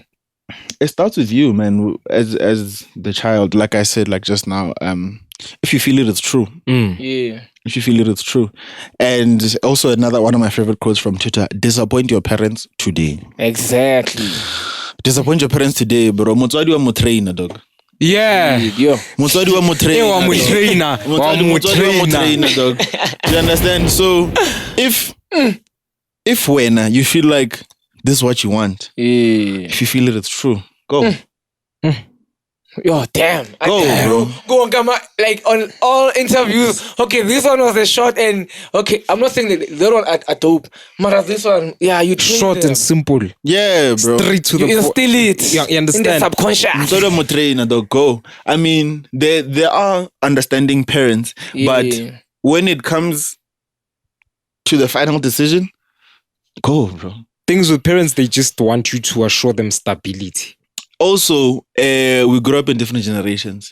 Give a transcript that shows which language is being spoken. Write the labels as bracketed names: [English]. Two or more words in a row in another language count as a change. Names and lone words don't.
[English] It starts with you, man. As the child, like I said, like just now, if you feel it, it's true. Yeah. If you feel it, it's true. And also another one of my favorite quotes from Twitter: disappoint your parents today. Exactly. Disappoint your parents today, bro. [Tswana] Motswadi wa mo trainer, dog. [English] Yeah. Yo. [Tswana] Motswadi wa mo trainer. Wa mo trainer. Motswadi wa mo trainer, dog. [English] Do you understand? So if when you feel like this is what you want, if you feel it, it's true. Go. Yo, damn. Go, bro. Go on, Gamma. Like on all interviews. Okay, this one was a short, and okay, I'm not saying that the one are dope. But this one, yeah, you train Short them. and simple. Yeah, bro. Straight to You the point. instill it. Yeah, you understand. In the subconscious. [Tswana] Motswadi wa mo trainer, dog. Go. [English] I mean, there are understanding parents, but Yeah. when it comes to the final decision, go, bro. Things with parents, they just want you to assure them stability. Also, we grew up in different generations.